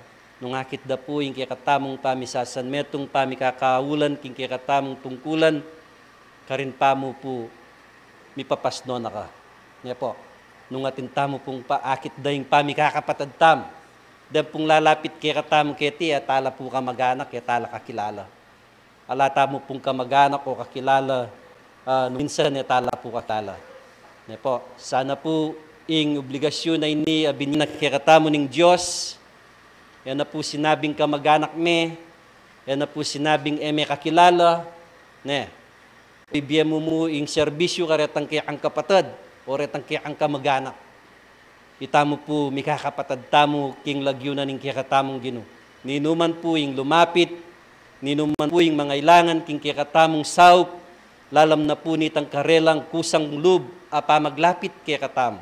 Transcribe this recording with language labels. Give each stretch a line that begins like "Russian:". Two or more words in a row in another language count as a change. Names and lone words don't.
Pampanga: Nung akit da po yung kaya katamong pamisasan, metong pamikakaulan, king kaya katamong tungkulan, karin pa mo po, mipapasno na ka. Nga po, nung atin tamo pong paakit da yung pamikakapatad tam, da pong lalapit kaya katamong keti, atala po ka mag-anak, atala kakilala. Alata mo pong kamag-anak o kakilala, minsan atala po kakilala. Nga po, sana po, ing obligasyon na ini, abininak kaya katamo ng Diyos, yan na po sinabing kamag-anak me, yan na po sinabing eme kakilala, ne, ibigyan mo ing serbisyo karetang kaya ang kapatid, oret ang kiyang kamaganak. Itamo po, mikakapatad tamo, king lagyo na ning kiyakatamong Ginoo. Ninuman po yung lumapit, ninuman po yung mga ilangan, king kiyakatamong saup, lalam na po nitang karelang kusang lub, apa maglapit kiyakatamo.